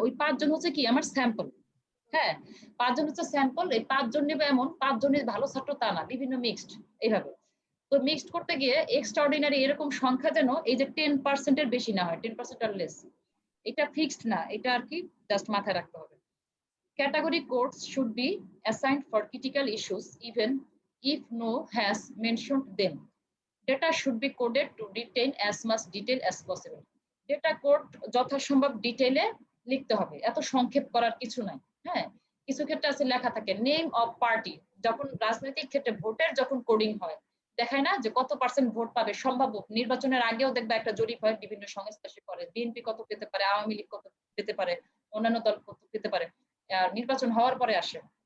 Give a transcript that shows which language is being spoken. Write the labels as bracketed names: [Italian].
[Bangla] ওই 5 জন হচ্ছে কি আমার স্যাম্পল। হ্যাঁ, 5 জন হচ্ছে স্যাম্পল, এই 5 জন নেবে, এমন 5 জনের ভালো ছাত্র তা না, বিভিন্ন মিক্সড এইভাবে। তো মিক্সড করতে গিয়ে এক্সট্রাঅর্ডিনারি এরকম সংখ্যা যেন এই যে 10% এর বেশি না হয়, 10% আর লেস। এটা ফিক্সড না, এটা আর কি জাস্ট মাথায় রাখতে হবে। [English] Category codes should be assigned for critical issues even if no has mentioned them. Data should be coded to retain as much detail as possible. [Bangla] Data code যথাসম্ভব ডিটেইলে লিখতে হবে, এত সংক্ষেপ করার কিছু নাই। হ্যাঁ, কিছু ক্ষেত্রে আছে লেখা থাকে নেম অফ পার্টি, যখন রাজনৈতিক ক্ষেত্রে ভোটের যখন কোডিং হয় দেখায় না যে কত পার্সেন্ট ভোট পাবে সম্ভাব্য। নির্বাচনের আগেও দেখবে একটা জরিপ হয়, বিভিন্ন সংস্থা সে করে, বিএনপি কত পেতে পারে, আওয়ামী লীগ কত পেতে পারে, অন্যান্য দল কত পেতে পারে, আর নির্বাচন হওয়ার পরে আসে।